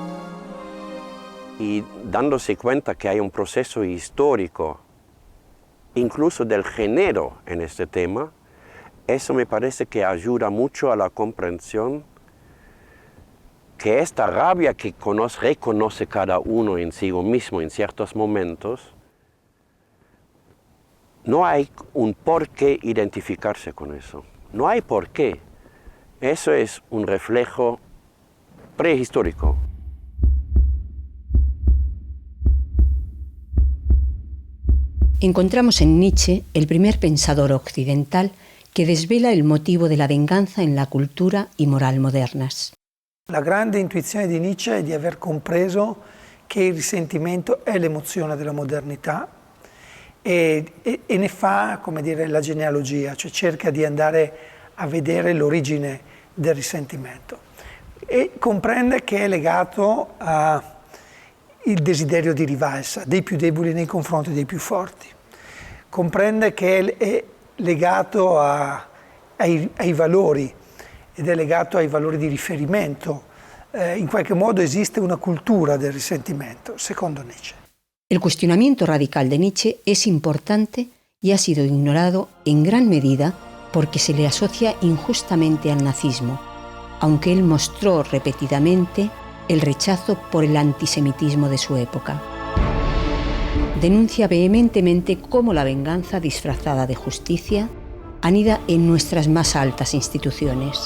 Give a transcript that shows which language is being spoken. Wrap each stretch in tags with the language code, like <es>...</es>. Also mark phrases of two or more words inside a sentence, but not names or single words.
<es>Y dándose cuenta que hay un proceso histórico, incluso del género en este tema, eso me parece que ayuda mucho a la comprensión que esta rabia que reconoce cada uno en sí mismo en ciertos momentos, no hay un por qué identificarse con eso. No hay por qué. Eso es un reflejo prehistórico. Encontramos en Nietzsche el primer pensador occidental que desvela</es> <it>il motivo della</it> <es>venganza in la cultura y moral modernas.</es> <it>La grande intuizione di Nietzsche è di aver compreso che il risentimento è l'emozione della modernità e ne fa, come dire, la genealogia, cioè cerca di andare a vedere l'origine del risentimento e comprende che è legato al desiderio di rivalsa dei più deboli nei confronti dei più forti, comprende che è legato ai valori ed è legato ai valori di riferimento. In qualche modo esiste una cultura del risentimento, secondo Nietzsche.</it> <es>El cuestionamiento radical de Nietzsche es importante y ha sido ignorado en gran medida porque se le asocia injustamente al nazismo, aunque él mostró repetidamente el rechazo por el antisemitismo de su época. Denuncia vehementemente cómo la venganza disfrazada de justicia anida en nuestras más altas instituciones.</es>